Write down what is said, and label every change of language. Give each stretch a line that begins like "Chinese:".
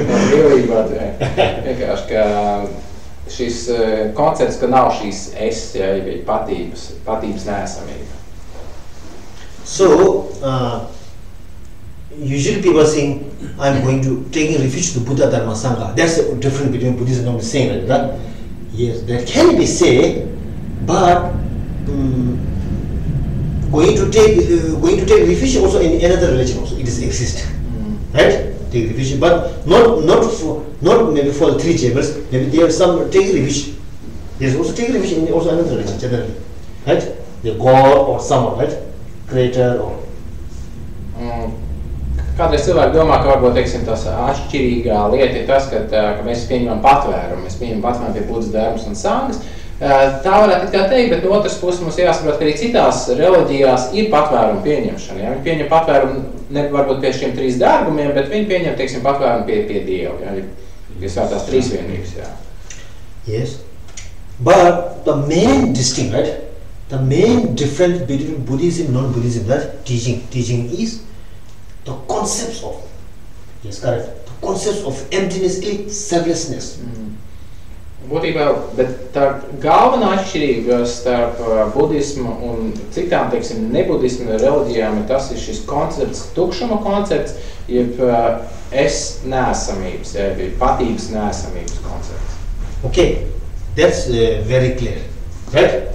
Latvian: Brīvībā, vienkārši, ka šis koncepts, ka nav šīs es, ja ir patības neesamība.
English: So, usually people are saying, I'm going to take refuge to Buddha Dharma Sangha. That's the difference between Buddhism and saying like that. Yes, that can be said, but going to take refuge also in another religion also it is exist, right? Take refuge, but not maybe for the three chambers. Maybe there are some take refuge. There is also take refuge in also another religion generally, right? The God or someone, right? Creator or.
Latvian: Kādreiz cilvēki domā, ka varbūt, teiksim, tas atšķirīgā lieta ir tas, ka mēs pieņemam patvērumu pie Budas dharmas un sangas. Tā varētu it kā teikt, bet no otras puses mums jāsaprot, ka arī citās reliģijās ir patvērumu pieņemšana. Ja? Viņi pieņem patvērumu ne varbūt pie šiem trīs dārgumiem, bet viņi pieņem, teiksim, patvērumu pie Dieva, ja? Pie svētās trīsvienības. Ja?
English: Yes, but the main distinct, right? The main difference between Buddhism and non-Buddhism, that teaching is the concepts of, yes, correct, the concepts of emptiness, selflessness.
Latvian: Būtībā, bet tā galvenā atšķirība starp budismu un citām, teiksim, nebudismu reliģijām ir tas, ir šis koncepts, tukšuma koncepts, jeb es neesamības, jeb patības neesamības koncepts.
English: Okay, that's very clear, right?